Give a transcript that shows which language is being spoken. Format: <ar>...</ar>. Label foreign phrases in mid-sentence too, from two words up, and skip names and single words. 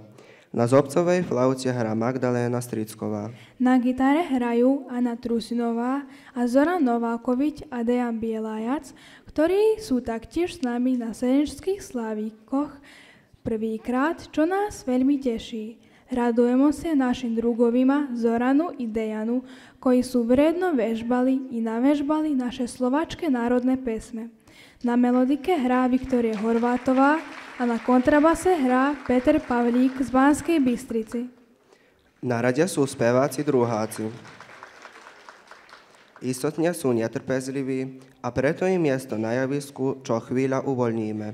<sk>Na zobcovej flaute hrá Magdaléna Stricková. Na gitare hrajú Anna Trusinová a Zoran Novákovič a Dejan Bielajac, ktorí sú taktiež s nami na Senerských slávikoch prvýkrát, čo nás veľmi teší.</sk> <sr>Radujemo sa našim drugovima Zoranu i Dejanu, koji sú vredno vežbali i navežbali naše slovačke</sr> <sk>národné pesme. Na melodike hrá Viktória Horvátová a na kontrabase hrá Peter Pavlík z Banskej Bystrici. Na rade sú speváci druháci. Istotne sú netrpezliví a preto im miesto na javisku čo chvíľa uvoľníme.</sk>